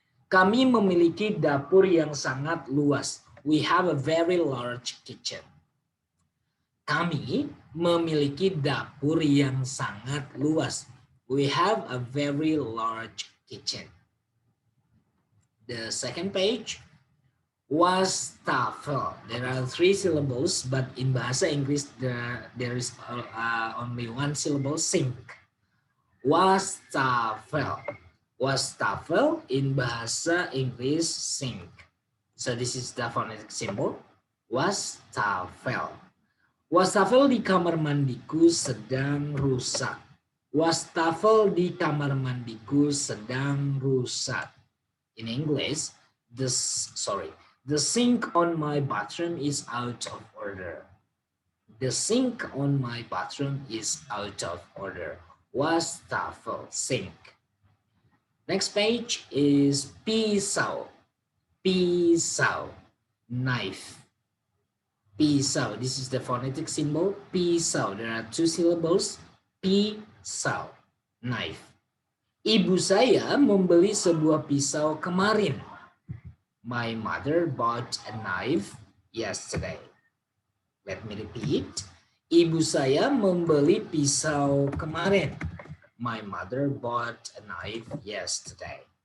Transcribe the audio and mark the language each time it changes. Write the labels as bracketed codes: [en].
[id] Kami memiliki dapur yang sangat luas. [en] We have a very large kitchen. [id] Kami memiliki dapur yang sangat luas. [en] We have a very large kitchen. The second page. Wastafel. There are three syllables, but in Bahasa Inggris there is only one syllable, sink. [id] Wastafel. [en] Wastafel in Bahasa Inggris, sink. So this is the phonetic symbol. [id] Wastafel. Wastafel di kamar mandiku sedang rusak. Wastafel di kamar mandiku sedang rusak. [en] In English, the sink on my bathroom is out of order. The sink on my bathroom is out of order. Wastafel, sink. Next page is pisau. Pisau, knife. Pisau, this is the phonetic symbol. Pisau, there are two syllables. Pisau, knife. [id] Ibu saya membeli sebuah pisau kemarin. [en] My mother bought a knife yesterday. Let me repeat. [id] Ibu saya membeli pisau kemarin. [en] My mother bought a knife yesterday.